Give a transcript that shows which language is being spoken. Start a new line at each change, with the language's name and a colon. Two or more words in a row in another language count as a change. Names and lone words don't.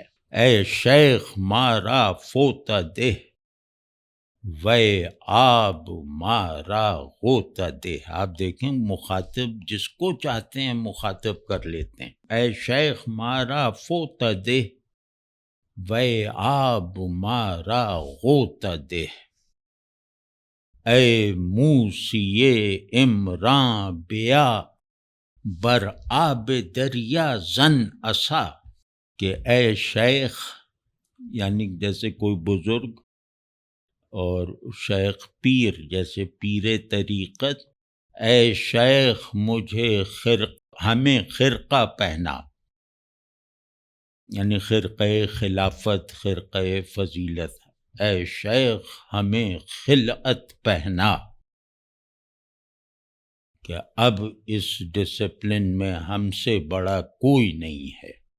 Persian: اے شیخ مارا فوت دہ وے آب مارا غوطہ دہ،
Urdu: آپ دیکھیں مخاطب جس کو چاہتے ہیں مخاطب کر لیتے ہیں۔
Persian: اے شیخ مارا فوت دہ وے آب مارا غوطہ دہ، اے موسی عمراں بیا بر آب دریا زن عصا،
Urdu: کہ اے شیخ، یعنی جیسے کوئی بزرگ، اور شیخ پیر جیسے پیر طریقت، اے شیخ مجھے ہمیں خرقہ پہنا، یعنی خرقہ خلافت، خرقہ فضیلت، اے شیخ ہمیں خلعت پہنا، کہ اب اس ڈسپلن میں ہم سے بڑا کوئی نہیں ہے،